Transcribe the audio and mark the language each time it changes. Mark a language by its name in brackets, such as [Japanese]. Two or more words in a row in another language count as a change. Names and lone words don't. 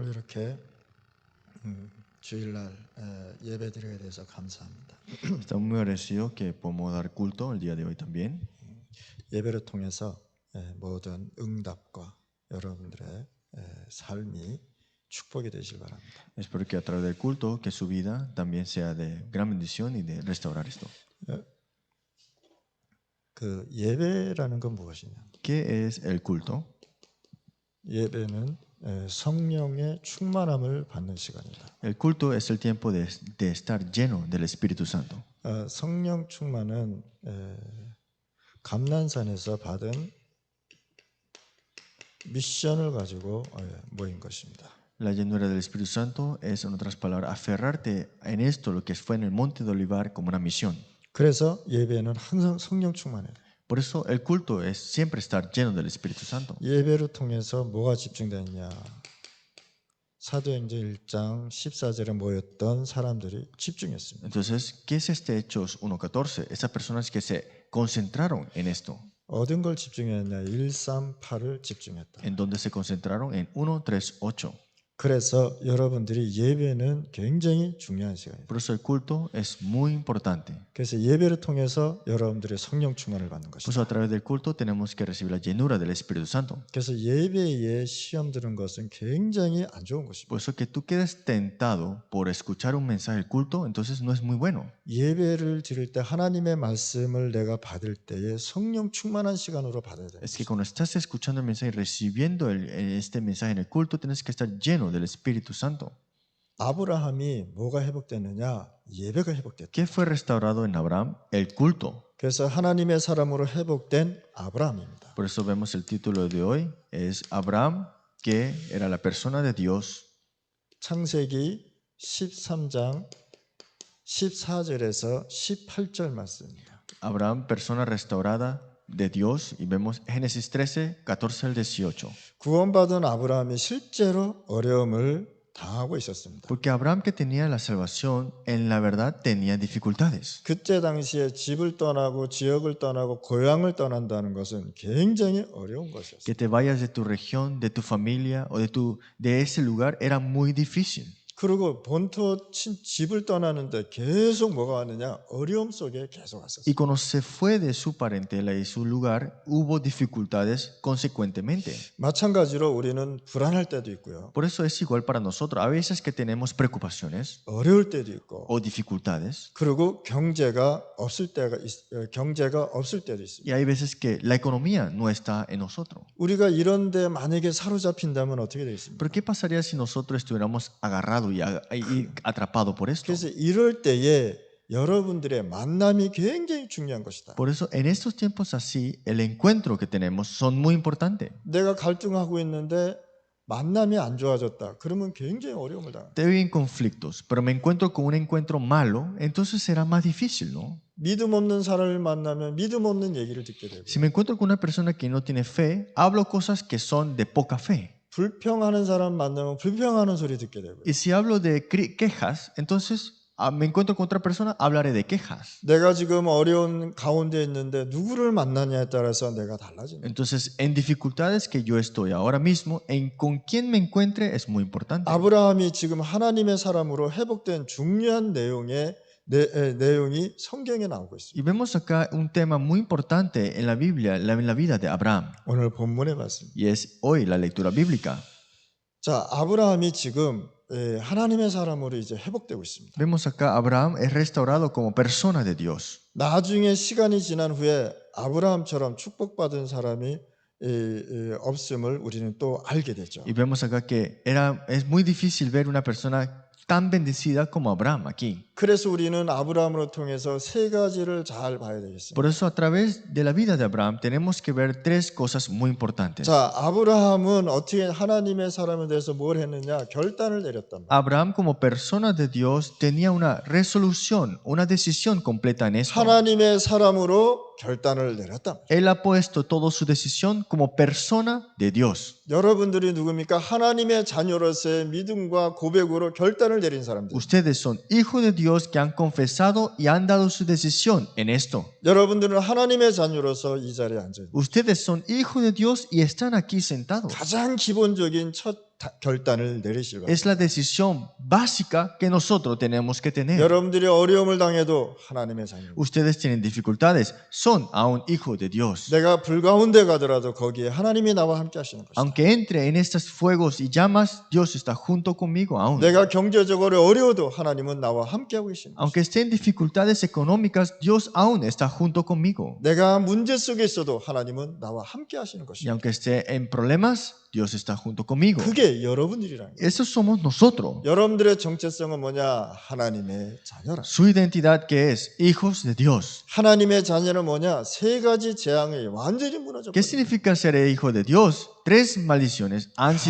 [Korean] 이렇게 주일날 예배드리게 돼서 감사합니다. [Spanish] Estamos muy agradecidos que podemos dar culto el día de hoy también. [Korean] 예배를 통해서 모든 응답과 여러분들의 삶이 축복이 되시길 바랍니다. [Spanish] Espero que a través del culto, que su vida también sea de gran bendición y de restaurar esto. [Korean] 그 예배라는 건 무엇이냐? [Spanish] ¿Qué es el culto? [Korean] 예배는 성령의 충만함을 받는 시간이다. [Spanish] El culto es el tiempo de estar lleno del Espíritu Santo. [Korean] 성령 충만은 감난산에서 받은 미션을 가지고 모인 것입니다. [Spanish] La llenura del Espíritu Santo es, en otras palabras, aferrarte en esto, lo que fue en el monte de Olivar, como una misión. [Korean] 그래서 예배는 항상 성령 충만해야 돼. [Spanish] Por eso el culto es siempre estar lleno del Espíritu Santo. [Korean] 예배를 통해서 뭐가 집중되느냐? 사도행전 1장 14절에 모였던 사람들이 집중했습니다. [Spanish] Entonces, ¿qué es este Hechos 1:14? Esas personas que se concentraron en esto. [Korean] 어떤 걸 집중했냐? 138을 집중했다. [Spanish] En donde se concentraron en 1:3:8. [Korean] 그래서 여러분들이 예배는 굉장히 중요한 시간이에요. [Spanish] Por eso el culto es muy importante. [Korean] 그래서 예배를 통해서 여러분들의 성령 충만을 받는 [Spanish] Por [Korean] 것이다. [Spanish] eso a través del culto tenemos que recibir la llenura del Espíritu Santo. [Korean] 그래서 예배에 시험 드는 것은 굉장히 안 좋은 것입니다. [Spanish] Por eso que tú quedes tentado por escuchar un mensaje del culto, entonces no es muy bueno. [Korean] 예배를 드릴 때 하나님의 말씀을 내가 받을 때에 성령 충만한 시간으로 받아야 돼요. [Spanish] Es que cuando estás escuchando el mensaje y recibiendo este mensaje en el culto, tienes que estar lleno del Espíritu Santo. [Korean] 아브라함이 뭐가 회복됐느냐? 예배가 회복됐다. [Spanish] ¿Qué fue restaurado en Abraham? El culto. [Korean] 그래서 하나님의 사람으로 회복된 아브라함입니다. [Spanish] Por eso vemos el título de hoy, es Abraham, que era la persona de Dios. [Korean] 창세기 13장 14절에서 18절 말씀입니다. [Spanish] Abraham, persona restaurada de Dios, y vemos Génesis 13, 14 al 18. [Korean] 구원받은 아브라함이 실제로 어려움을 당하고 있었습니다. [Spanish] Porque Abraham, que tenía la salvación, en la verdad tenía dificultades. [Korean] 그때 당시에 집을 떠나고 지역을 떠나고 고향을 떠난다는 것은 굉장히 어려운 것이었어요. [Spanish] Que te vayas de tu región, de tu familia o de ese lugar era muy difícil. [Korean] 그리고 본토 집을 떠나는데 계속 뭐가 왔느냐? 어려움 속에 계속 왔었어요. [Spanish] Y cuando se fue de su parentela y su lugar, hubo dificultades consecuentemente. [Korean] 마찬가지로 우리는 불안할 때도 있고요. [Spanish] Por eso es igual para nosotros. A veces que tenemos preocupaciones [Korean] 어려울 때도 있고. [Spanish] o dificultades. [Korean] 그리고 경제가 없을 때도 있습니다. [Spanish] Y hay veces que la economía no está en nosotros. [Korean] 우리가 이런데 만약에 사로잡힌다면 어떻게 되겠습니까? [Spanish] Pero ¿qué pasaría si nosotros estuviéramos agarrados y atrapados por esto? [Korean] 그래서 이럴 때에 여러분들의 만남이 굉장히 중요한 것이다. [Spanish] Por eso en estos tiempos así, el encuentro que tenemos son muy importantes. [Korean] 내가 갈등하고 있는데 만남이 안 좋아졌다. 그러면 굉장히 어려움을 당한다. [Spanish] Te veo en conflictos, pero me encuentro con un encuentro malo, entonces será más difícil, ¿no? [Korean] 믿음 없는 사람을 만나면 믿음 없는 얘기를 듣게 되고 [Spanish] Si me encuentro con una persona que no tiene fe, hablo cosas que son de poca fe. [Korean] 불평하는 사람 만나면 불평하는 소리 듣게 되고요. [Spanish] Y si hablo de quejas, entonces me encuentro con otra persona, hablaré de quejas. [Korean] 내가 지금 어려운 가운데 있는데 누구를 만나냐에 따라서 내가 달라진다. [Spanish] Entonces, en dificultades que yo estoy ahora mismo, con quién me encuentre es muy importante. [Korean] 아브라함이 지금 하나님의 사람으로 회복된 중요한 내용이 성경에 나오고 있습니다. [Spanish] Y vemos acá un tema muy importante en la Biblia, en la vida de Abraham. [Korean] 오늘 본문에 봤습니다. [Spanish] Y es hoy la lectura bíblica. [Korean] 자, 아브라함이 지금 하나님의 사람으로 이제 회복되고 있습니다. [Spanish] Vemos acá Abraham es restaurado como persona de Dios. [Korean] 나중에 시간이 지난 후에 아브라함처럼 축복받은 사람이 없음을 우리는 또 알게 되죠. [Spanish] Y vemos acá que es muy difícil ver una persona tan bendecida como Abraham aquí. [Korean] 그래서 우리는 아브라함으로 통해서 세 가지를 잘 봐야 되겠습니다. [Spanish] Por eso a través de la vida de Abraham tenemos que ver tres cosas muy importantes. [Korean] 자, 아브라함은 어떻게 하나님의 사람에 대해서 뭘 했느냐? 결단을 내렸단 말이에요. [Spanish] Abraham como persona de Dios tenía una resolución, una decisión completa en esto. [Korean] 하나님의 사람으로 결단을 내렸단 말이에요. [Spanish] Él ha puesto toda su decisión como persona de Dios. [Korean] 여러분들이 누굽니까? 하나님의 자녀로서의 믿음과 고백으로 결단을 내린 사람들. [Spanish] Ustedes son hijos de Dios que han confesado y han dado su decisión en esto. [Korean] 여러분들은 하나님의 자녀로서 이 자리에 앉아 있는. [Spanish] Ustedes son hijos de Dios y están aquí sentados. [Korean] 가장 기본적인 첫 결단을 내리실 겁니다. [Spanish] Es la decisión básica que nosotros tenemos que tener. [Korean] 여러분들이 어려움을 당해도 하나님의 자녀입니다. [Spanish] Ustedes tienen dificultades, son aún hijos de Dios. [Korean] 내가 불 가운데 가더라도 거기에 하나님이 나와 함께 하시는 것입니다. [Spanish] Aunque entre en estos fuegos y llamas, Dios está junto conmigo aún. [Korean] 내가 경제적으로 어려워도 하나님은 나와 함께 하고 계십니다. [Spanish] Aunque esté en dificultades económicas, Dios aún está junto conmigo. [Korean] 내가 문제 속에 있어도 하나님은 나와 함께 하시는 [Spanish] Y [Korean] 것입니다. [Spanish] aunque esté en problemas, Dios está junto conmigo. [Korean] 그게 여러분들이라는 거예요. [Spanish] Eso somos nosotros. [Korean] 여러분들의 정체성은 뭐냐? 하나님의 자녀라. [Spanish] Su identidad que es hijos de Dios. [Korean] 하나님의 자녀는 뭐냐? 세 가지 재앙이 완전히 무너져 [Spanish] ¿Qué [Korean] 버립니다. [Spanish] significa ser hijo de Dios? Tres maldiciones han sido